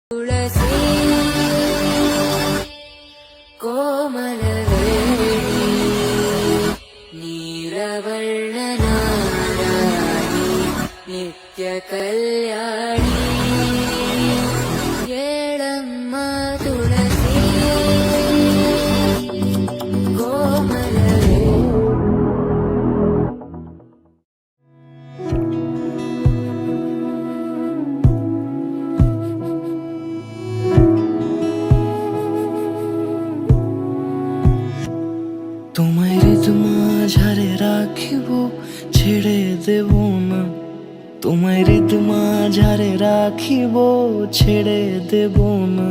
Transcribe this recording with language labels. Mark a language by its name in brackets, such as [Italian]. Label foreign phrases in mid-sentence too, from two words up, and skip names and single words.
[Kannada] ತುಳಸಿ ಕೋಮಲವೇಣಿ ನೀರವರ್ಣನಾರಾಣಿ ನಿತ್ಯ ಕಲ್ಯಾಣಿ ಏಳಮ್ಮ ತುಳಸಿ ಕೋಮಲವೇಣಿ. [Bangla] তোমায় হৃদ মাঝারে রাখিব ছেড়ে দেব না, তোমায় হৃদ মাঝারে রাখিব ছেড়ে দেব না।